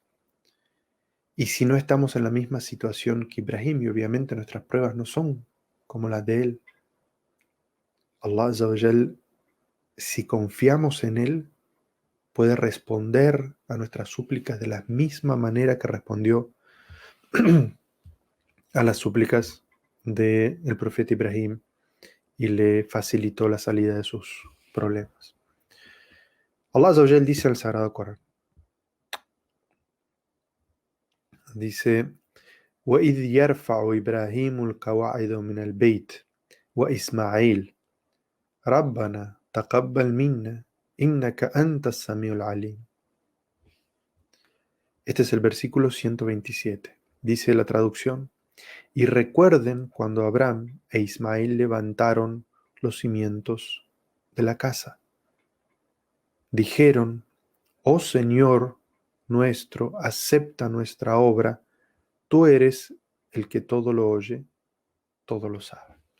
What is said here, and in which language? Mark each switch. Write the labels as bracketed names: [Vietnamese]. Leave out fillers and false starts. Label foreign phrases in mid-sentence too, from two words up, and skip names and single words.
[Spanish] Y si no estamos en la misma situación que Ibrahim, y obviamente nuestras pruebas no son como las de él, [Arabic] الله عز وجل, [Spanish] si confiamos en él, puede responder a nuestras súplicas de la misma manera que respondió a las súplicas del profeta Ibrahim y le facilitó la salida de sus problemas. [Arabic] الله عز وجل [Spanish] dice en el Sagrado Corán, dice, [Arabic] وَإِذْ يَرْفَعُ إِبْرَاهِيمُ الْقَوَاعِدَ مِنَ الْبَيْتِ وَإِسْمَاعِيلُ رَبَّنَا تَقَبَّلْ مِنَّا إِنَّكَ أَنْتَ السَّمِيعُ الْعَلِيمُ. [Spanish] Este es el versículo 127. Dice la traducción, y recuerden cuando Abraham e Ismael levantaron los cimientos de la casa. Dijeron, oh Señor nuestro, acepta nuestra obra, tú eres el que todo lo oye, todo lo sabe.